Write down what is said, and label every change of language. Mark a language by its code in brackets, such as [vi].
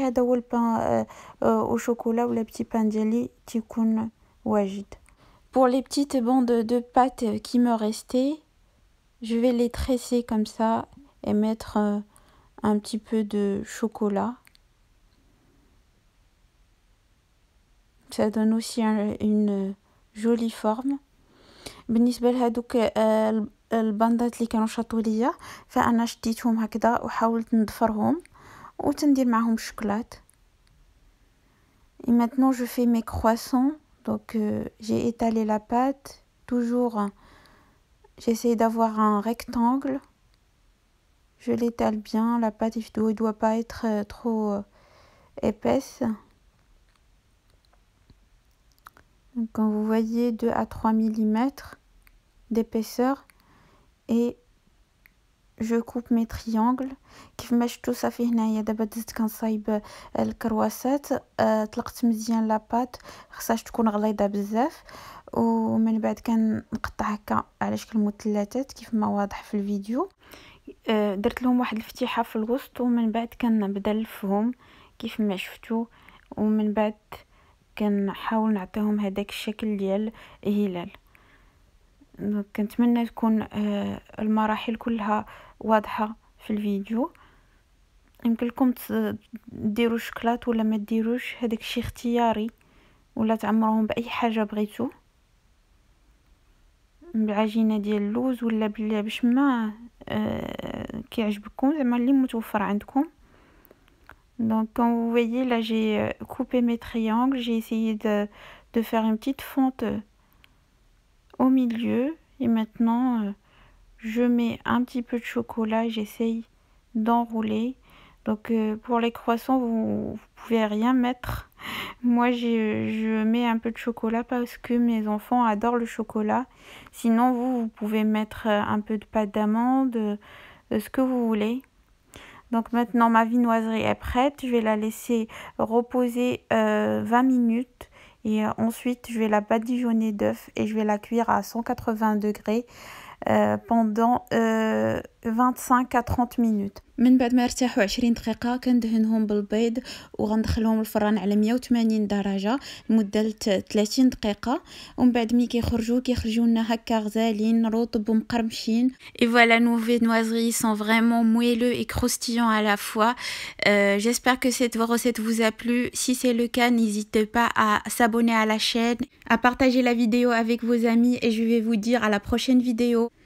[ar] هذا هو البان او شوكولا ولا بتي بان ديالي تيكون واجد. [fr] Pour les petites bandes de pâte qui me restaient, je vais les tresser comme ça et mettre un petit peu de chocolat. Ça donne aussi une jolie forme. [ar] بالنسبه لهادوك الباندات اللي كانوا شاطوا ليا فانا شديتهم هكذا وحاولت نضفرهم وتندير معهم الشوكولات. [fr] Et maintenant je fais mes croissants. Donc j'ai étalé la pâte, toujours j'essaie d'avoir un rectangle. Je l'étale bien, la pâte il doit pas être trop épaisse. Donc, quand vous voyez 2 à 3 mm d'épaisseur et je coupe mes triangles. [ar] كيف ما شفتوا صافي هنايا دابا دزت كنصايب الكرواسات. طلقت مزيان لاباط، خصهاش تكون غليظه بزاف، ومن بعد كنقطع هكا على شكل مثلثات كيف ما واضح في الفيديو. درت لهم واحد الفتيحه في الوسط ومن بعد كنبدا نلفهم كيف ما شفتوا، ومن بعد كنحاول نعطيهم هذاك الشكل ديال هلال. كنتمنى تكون المراحل كلها واضحه في الفيديو. يمكن لكم ديروا شوكولات ولا ما ديروش، هذاك الشيء اختياري، ولا تعمروهم باي حاجه بغيتو، بالعجينه ديال اللوز ولا باش ما كيعجبكم، زعما اللي متوفر عندكم. [fr] Donc quand vous voyez là, j'ai coupé mes triangles, j'ai essayé de faire une petite fente au milieu et maintenant je mets un petit peu de chocolat et j'essaye d'enrouler. Donc pour les croissants vous pouvez rien mettre. Moi je mets un peu de chocolat parce que mes enfants adorent le chocolat. Sinon vous pouvez mettre un peu de pâte d'amande, ce que vous voulez. Donc maintenant ma viennoiserie est prête, je vais la laisser reposer 20 minutes et ensuite je vais la badigeonner d'œufs et je vais la cuire à 180 degrés pendant 25 à 30 minutes. [ar] من بعد ما ارتاحوا 20 دقيقة كندهنهم بالبيض وغندخلهم الفران على 180 درجة لمدة 30 دقيقة، ومن بعد ملي كيخرجوا لنا هكا غزالين رطب ومقرمشين. [fr] Et voilà, nos viennoiseries sont vraiment moelleux et croustillants à la fois. J'espère que cette recette vous a plu. Si c'est le cas, n'hésitez pas à s'abonner à la chaîne, à partager la vidéo avec vos amis et je vais vous dire à la prochaine vidéo.